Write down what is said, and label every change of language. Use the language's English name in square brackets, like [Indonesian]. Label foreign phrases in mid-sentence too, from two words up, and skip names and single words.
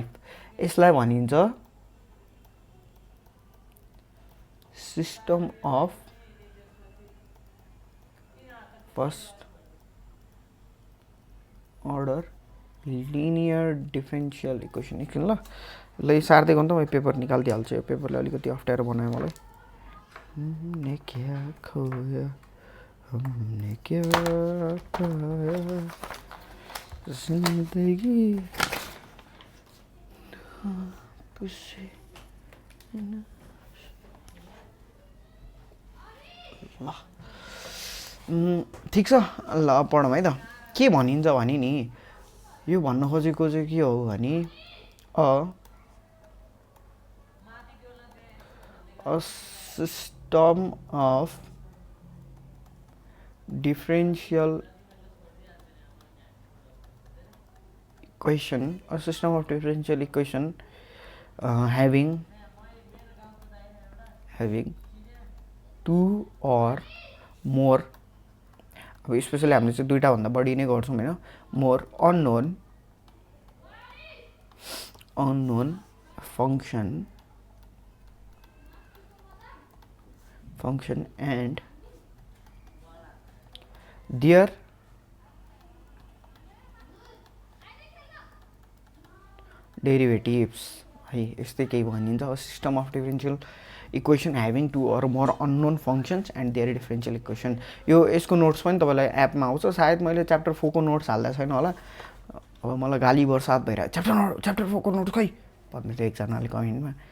[Nepali] यसलाई भनिन्छ [English] system of first order linear differential equation. [Nepali] एकछिन ल ल सार्दै गर्नु त म पेपर निकालिदिइहाल्छु। यो पेपरले अलिकति अप्ठ्यारो बनायो मलाई। [Hindi] हमने क्या खोया हमने क्या पाया जिंदगी [Nepali] ठिक छ। ल पढौँ है त। के भनिन्छ भने नि यो भन्न खोजेको चाहिँ के हो भने [English] a system of differential equation, a system of differential equation having two or more, [Nepali] अब स्पेशली हामीले चाहिँ दुईटा भन्दा बढी नै गर्छौँ हैन, [English] more unknown function and their derivatives [Nepali] है, यस्तै केही भनिन्छ। [English] system of differential equation having two or more unknown functions and their differential equation. [Nepali] यो यसको नोट्स पनि तपाईँलाई एपमा आउँछ। सायद मैले च्याप्टर 4 को नोट्स हाल्दा छैन होला, अब मलाई गाली बर्सात भइरहेको च्याप्टर 4 को नोट्स खै भन्दै थियो एकजनाले कमेन्टमा।